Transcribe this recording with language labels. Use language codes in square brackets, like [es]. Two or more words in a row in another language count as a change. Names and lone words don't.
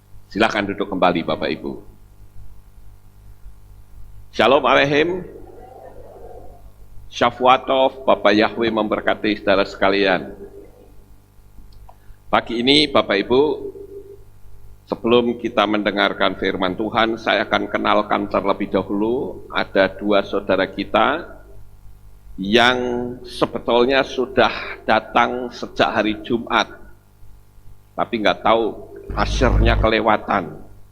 [id] Silakan duduk kembali Bapak Ibu. [he] Shalom Aleichem. Shavuatov, [id] Bapak Yahweh memberkati saudara sekalian. Pagi ini Bapak Ibu, sebelum kita mendengarkan firman Tuhan, saya akan kenalkan terlebih dahulu, ada dua saudara kita yang sebetulnya sudah datang sejak hari Jumat, tapi nggak tahu asyirnya kelewatan